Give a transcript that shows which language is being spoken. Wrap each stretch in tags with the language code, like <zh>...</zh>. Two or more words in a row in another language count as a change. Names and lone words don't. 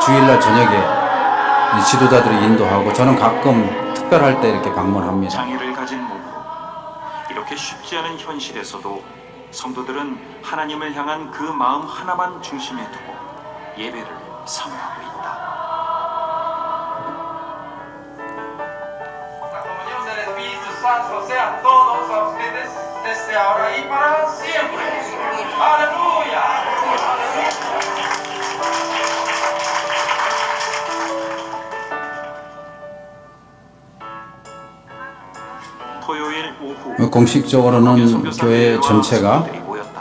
<ko>주일날 저녁에 이 지도자들이 인도하고 저는 가끔 특별할 때 이렇게 방문합니다. 장애를 가진 몸으로 이렇게 쉽지 않은 현실에서도 성도들은 하나님을 향한 그 마음 하나만 중심에 두고 예배를 사모하고 있다.</ko> <es>La comunión del Espíritu Santo sea todos a ustedes desde ahora y para siempre. Aleluya.</es> <ko>토요일 오후 공식적으로는 교회 전체가 성도들이 모였다.</ko>